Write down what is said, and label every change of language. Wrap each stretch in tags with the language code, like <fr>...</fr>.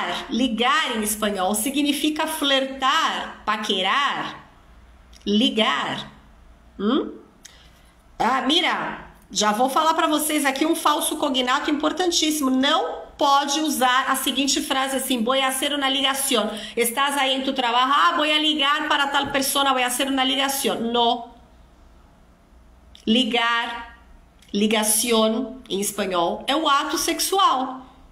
<pt>Ligar em espanhol significa flertar, paquerar. Ligar. Ah, mira, já vou falar para vocês aqui um falso cognato importantíssimo. Não pode usar a seguinte frase assim:</pt> <es>voy a hacer una ligación. Estás</es> <pt>aí em</pt> <es>tu trabajo, voy a ligar para tal persona, voy a hacer una ligación. No.</es> <pt>Ligar, ligación em espanhol, é o ato sexual.</pt>